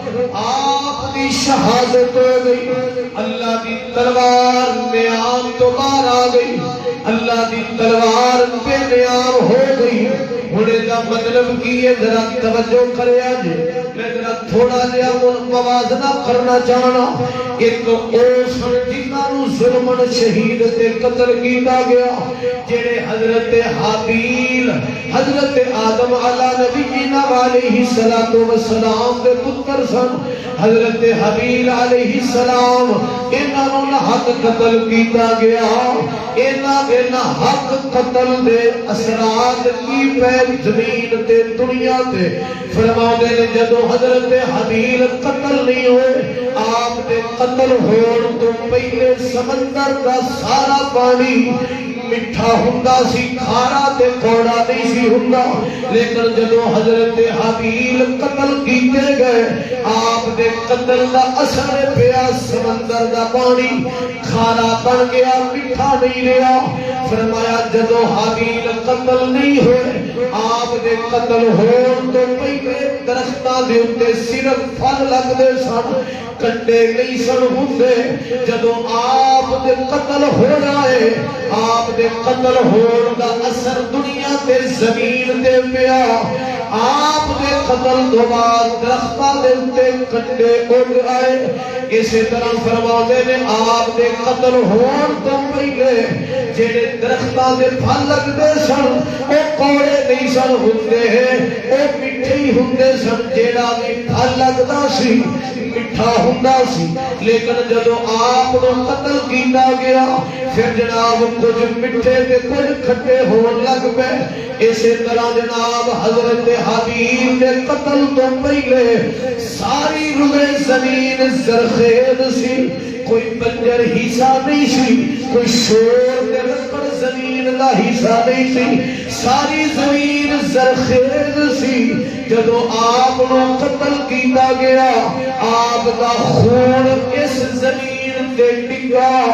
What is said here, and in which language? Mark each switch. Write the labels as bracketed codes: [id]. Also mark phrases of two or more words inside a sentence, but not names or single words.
[pa] آپ دی شہادت ہو گئی اللہ دی تلوار نیام تو باہر آ گئی اللہ دی تلوار بے نیام ہو گئی ہونے کا مطلب کی ہے ذرا توجہ کرے آج میں ذرا تھوڑا جہا موازنہ کرنا چاہنا ایک اوس جنہاں ظلمن شہید تے قتل کیتا گیا جڑے حضرت حابیل حضرت آدم [ar] علی نبینا علیہ الصلوۃ والسلام [pa] دے پتر سن حضرت حابیل [ar] علیہ السلام [pa] انہاں نوں حق قتل کیتا گیا انہاں حق قتل دے اثرات کی پہ زمین تے دنیا تے فرماؤں نے جدو حضرت حابیل قتل نہیں ہوئے آپ دے قتل ہون تو پہلے سمندر کا سارا پانی مٹھا ہوندا سی کھارا تے کوڑا نہیں سی ہوندا لیکن جدو حضرت حابیل قتل کیتے گئے آپ دے قتل دا اثر پیا سمندر دا پانی کھارا بن گیا مٹھا نہیں رہا فرمایا جدو حابیل قتل نہیں ہوئے آپ دے قتل ہون تو پہلے درختاں دے اُتے صرف پھل لگدے سن کنڈے نہیں سن ہوندے جدو آپ دے قتل ہو رہا ہے آپ دے قتل ہون دا اثر دنیا تے زمین دے پیا آپ دے قتل دو بعد درختاں دے اُتے کنڈے اگ آئے اسی طرح فرماتے نے آپ دے قتل ہون تو پہلے جڑے درختاں دے پھل لگدے سن او کوڑے نہیں سن ہوندے او مٹھے ہی ہوندے سن جیڑا بھی پھل لگدا سی مٹھا ہوندا سی لیکن جدو آپ نو قتل کیتا گیا پھر جناب کچھ مٹھے تے کچھ کھٹے ہون لگ پئے اسی طرح جناب حضرت حابیل دے قتل تو پہلے ساری روئے زمین زرخیز سی کوئی بنجر حصہ نہیں سی کوئی شور دے پر زمین دا حصہ نہیں سی ساری زمین زرخیز سی جدو آپ نو قتل کیتا گیا آپ دا خون اس زمین تے ڈگا